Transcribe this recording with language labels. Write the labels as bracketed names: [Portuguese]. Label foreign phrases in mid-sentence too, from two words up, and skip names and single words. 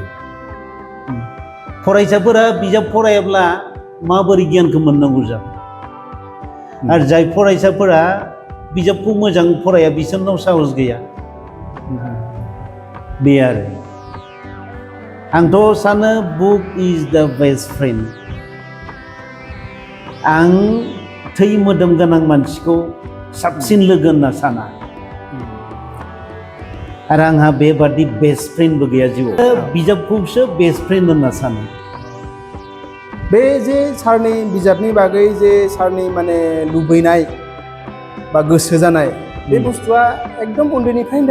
[Bodo] फरायसाफोरा बिजाब फरायाब्ला माबोरै गियानखौ मोननांगौ जागोन आरो जाय फरायसाफोरा बिजाबखौ मोजां फराया बिसोरनाव साहस गैया बे आरो आंथ' सानो [English] book is the best friend [Bodo] आं थै मोदोम गोनां मानसिखौ साबसिन लोगो होनना साना आरो आंहा बेबादि बेस्ट फ्रेन्डबो गैया जिउआव बिजाबखौसो [English] best friend [Bodo] होनना सानो बे जे सारनि बिजाबनि बागै जे सारनि माने लुबैनाय बा गोसो जानाय बे बुस्थुआ एकदम उन्दैनिफ्रायनो